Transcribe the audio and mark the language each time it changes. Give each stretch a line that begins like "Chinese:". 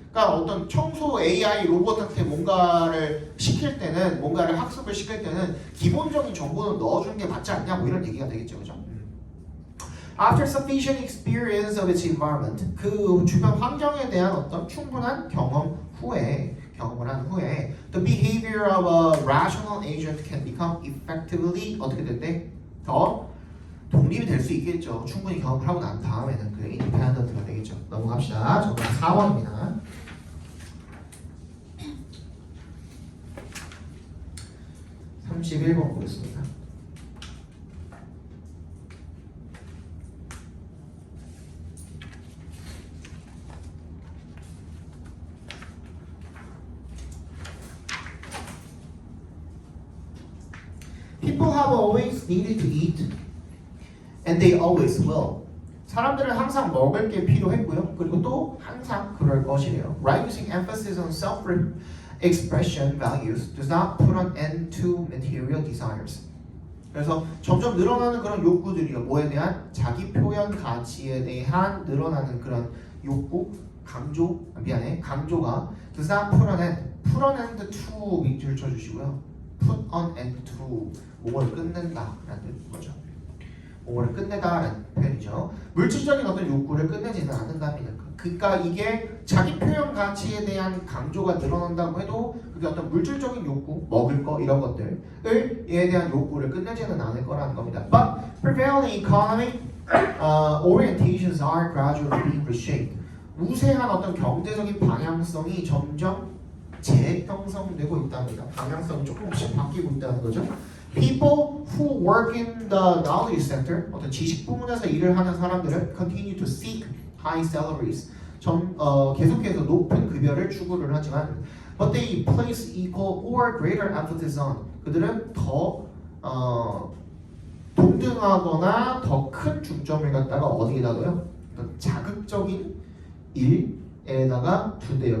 Korean: 그러니까 어떤 청소 AI 로봇한테 뭔가를 시킬 때는, 뭔가를 학습을 시킬 때는 기본적인 정보는 넣어주는 게 맞지 않냐, 뭐 이런 얘기가 되겠죠. 그죠?
English: After sufficient experience of its environment,
Korean: 그 주변 환경에 대한 어떤 충분한 경험을 한 후에
English: the behavior of a rational agent can become effectively,
Korean: 어떻게 된대? 더 독립이 될 수 있겠죠. 충분히 경험을 하고 난 다음에는 그 independent가 되겠죠. 넘어갑시다. 정답 4번입니다. 31번 보겠습니다.
English: People have always needed to eat, and they always will.
Korean: 사람들은 항상 먹을 게 필요했고요. 그리고 또 항상 그럴 것이래요.
English: Rising emphasis on self-expression values does not put an end to material desires.
Korean: 그래서 점점 늘어나는 그런 욕구들이요. 뭐에 대한 자기 표현 가치에 대한 늘어나는 그런 욕구, 강조가
English: does not put an end, put an end to
Korean: 밑줄 쳐주시고요.
English: put an end to
Korean: 뭐를 끝낸다라는 거죠. 뭐를 끝내다라는 표현이죠. 물질적인 어떤 욕구를 끝내지는 않는답니다. 그러니까 이게 자기 표현 가치에 대한 강조가 늘어난다고 해도 그게 어떤 물질적인 욕구, 먹을 거 이런 것들에 대한 욕구를 끝내지는 않을 거라는 겁니다.
English: But prevailing economic orientations are gradually being reshaped.
Korean: 우세한 어떤 경제적인 방향성이 점점 재형성되고 있답니다. 방향성이 조금씩 바뀌고 있다는 거죠.
English: People who work in the knowledge sector,
Korean: 어떤 지식 부문에서 일을 하는 사람들은
English: continue to seek high salaries.
Korean: 계속해서 높은 급여를 추구를 하지만,
English: but they place equal or greater emphasis on.
Korean: 그들은 더 동등하거나 더 큰 중점을 갖다가 어디에다가요? 자극적인 일에다가 두대요.